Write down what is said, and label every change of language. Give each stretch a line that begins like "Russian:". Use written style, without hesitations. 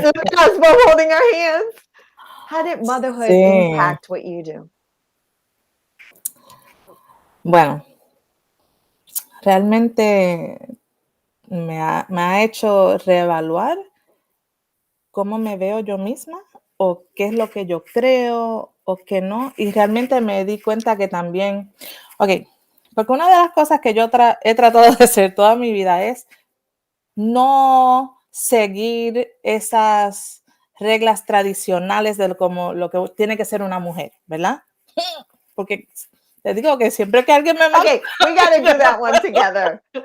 English: Look at us both holding our hands. How did motherhood impact what you do?
Spanish: Bueno, realmente me ha hecho reevaluar cómo me veo yo misma o qué es lo que yo creo o qué no. Y realmente me di cuenta que también, porque una de las cosas que yo he tratado de hacer toda mi vida es no seguir esas reglas tradicionales de como lo que tiene que ser una mujer, ¿verdad? Porque te digo que siempre que alguien me manda...
English: Okay, we gotta do that one together.